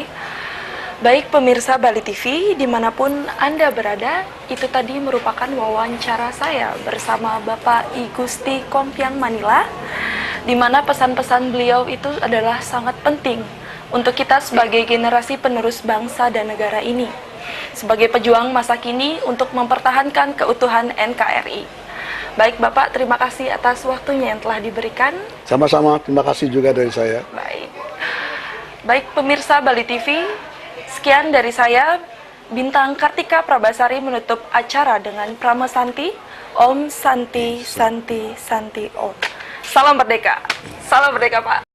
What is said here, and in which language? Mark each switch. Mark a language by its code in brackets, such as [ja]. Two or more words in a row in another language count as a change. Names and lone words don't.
[id] Baik pemirsa Bali TV, dimanapun Anda berada, itu tadi merupakan wawancara saya bersama Bapak I Gusti Kompiang Manila, di mana pesan-pesan beliau itu adalah sangat penting untuk kita sebagai generasi penerus bangsa dan negara ini, sebagai pejuang masa kini untuk mempertahankan keutuhan NKRI. Baik Bapak, terima kasih atas waktunya yang telah diberikan. Sama-sama, terima kasih juga dari saya. Baik pemirsa Bali TV, sekian dari saya, Bintang Kartika Prabasari menutup acara dengan Pramesanti, [sa] Om Santi Santi Santi Om. [id] Salam Merdeka Pak.